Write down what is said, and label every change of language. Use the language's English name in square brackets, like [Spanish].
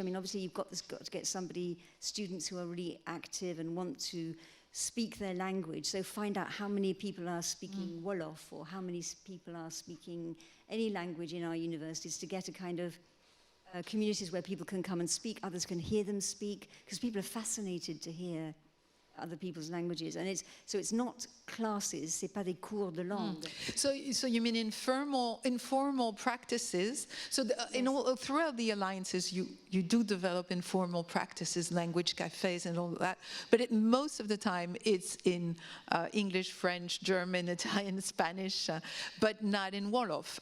[English] I mean, obviously you've got to get students who are really active and want to speak their language. So find out how many people are speaking Wolof or how many people are speaking any language in our universities, to get a kind of communities where people can come and speak, others can hear them speak, because people are fascinated to hear other people's languages. And it's not classes, [French] c'est pas des cours de langue. [English] So you mean informal practices? So throughout the alliances, you do develop informal practices, language cafes and all that, but most of the time it's in English, French, German, Italian, Spanish, but not in Wolof.